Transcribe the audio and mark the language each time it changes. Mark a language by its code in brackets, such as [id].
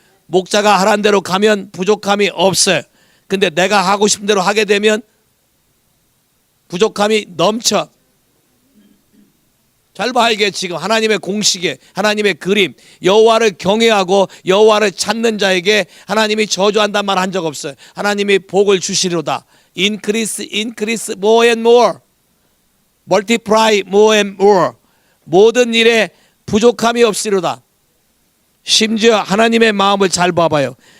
[ko] 목자가 하라는 대로 가면 부족함이 없어요. 근데 내가 하고 싶은 대로 하게 되면 부족함이 넘쳐. 잘 봐. 이게 지금 하나님의 공식에 하나님의 그림. 여호와를 경외하고 여호와를 찾는 자에게 하나님이 저주한단 말 한 적 없어요. 하나님이 복을 주시리로다. [en] Increase, increase more and more. Multiply more and more. [ko] 모든 일에 부족함이 없으리로다. 심지어 하나님의 마음을 잘 봐봐요.